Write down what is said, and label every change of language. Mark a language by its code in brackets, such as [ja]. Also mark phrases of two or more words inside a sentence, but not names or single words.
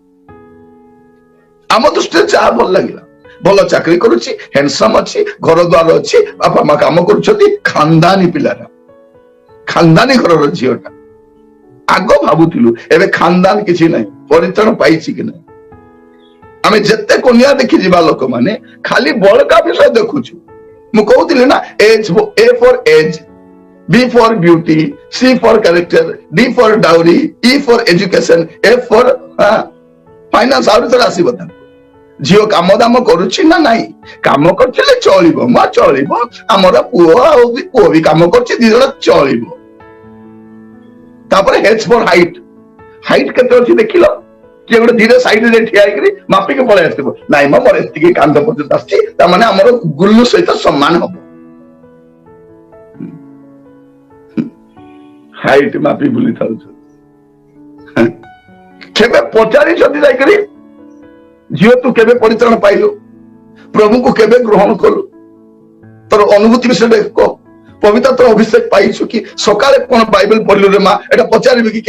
[or] ଆମ ଦୃଷ୍ଟିରେ ଯାହା ଭଲ ଲାଗିଲା, ଭଲ ଚାକିରି କରୁଛି, ହ୍ୟାଣ୍ଡସମ୍ ଅଛି, ଘର ଦ୍ୱାର ଅଛି, ବାପା ମା କାମ କରୁଛନ୍ତି, ଖାନଦାନୀ ପିଲାଟା, ଖାନଦାନୀ ଘରର ଝିଅଟା ଆଗ ଭାବୁଥିଲୁ। ଏବେ ଖାନଦାନ କିଛି ନାହିଁ, ପରିତ୍ରାଣ ପାଇଛି କି ନାହିଁ। ଆମେ ଯେତେ କନ୍ୟା ଦେଖି ଯିବା ଲୋକମାନେ ଖାଲି ବଳକା ବିଷୟ ଦେଖୁଛୁ। ମୁଁ କହୁଥିଲି ନା, [en] A for age, B for beauty, C for character, D for dowry, E for education, F for finance। ଆହୁରି ଥରେ ଆସିବ ତାଙ୍କୁ, ଝିଅ କାମ ଦାମ କରୁଛି ନା ନାହିଁ, କାମ କରିଥିଲେ ଚଳିବ, ମା ଚଳିବ, ଆମର ପୁଅ ବି କାମ କରୁଛି, ଦି ଜଣ ଚଳିବ। ତାପରେ H for height, [or] ହାଇଟ୍ କେତେ ଅଛି ଦେଖିଲ, କିଏ ଗୋଟେ ଧୀରେ ସାଇଡରେ ଠିଆ ହେଇକିରି ମାପିକି ପଳେଇ ଆସିବ, ନାଇଁ ମ ମୋର ଏତିକି କାନ୍ଧ ପର୍ଯ୍ୟନ୍ତ ଆସିଛି, ତାମାନେ ଆମର ଗୁଲ୍ଲୁ ସହିତ ସମାନ ହବ। ହାଇଟ୍ ମାପି ବୁଲି ଥାଉଛନ୍ତି। କେବେ ପଚାରିଛନ୍ତି ଯାଇକରି, ଝିଅ ତୁ କେବେ ପରିତ୍ରାଣ ପାଇଲୁ, ପ୍ରଭୁଙ୍କୁ କେବେ ଗ୍ରହଣ କଲୁ, ତୋର ଅନୁଭୂତି ବିଷୟରେ କହ, ପବିତ୍ର ଅଭିଷେକ ପାଇଛୁ କି, ସକାଳେ କଣ ବାଇବେଲ ପଢିଲୁ ରେ ମା, ଏଟା ପଚାରିବି କି?